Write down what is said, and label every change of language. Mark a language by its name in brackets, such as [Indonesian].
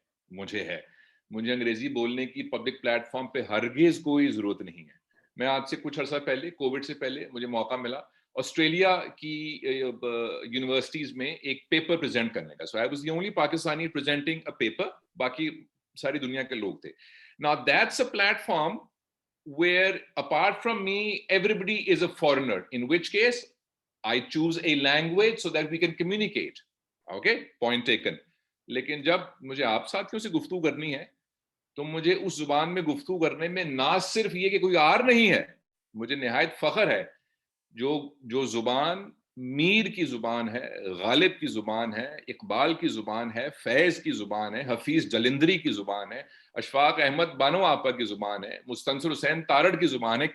[Urdu] مجھے انگریزی بولنے کی پبلک پلیٹ فارم پہ ہرگز کوئی ضرورت نہیں ہے. میں آج سے کچھ عرصہ پہلے, کووڈ سے پہلے, مجھے موقع ملا آسٹریلیا کی یونیورسٹیز میں ایک پیپر پریزنٹ کرنے کا. [English] so I was the only Pakistani presenting a paper, [Urdu] باقی ساری دنیا کے لوگ تھے. [English] Now that's a platform where apart from me everybody is a foreigner, in which case I choose a language so that we can communicate. Okay, point taken. [Urdu] لیکن جب مجھے آپ ساتھیوں سے گفتگو کرنی ہے تو مجھے اس زبان میں گفتگو کرنے میں نہ صرف یہ کہ کوئی آر نہیں ہے, مجھے نہایت فخر ہے جو زبان میر کی زبان ہے, غالب کی زبان ہے, اقبال کی زبان ہے, فیض کی زبان ہے, حفیظ جلندری کی زبان ہے, اشفاق احمد بانو آپا کی زبان ہے, مستنصر حسین تارڑ کی زبان ہے.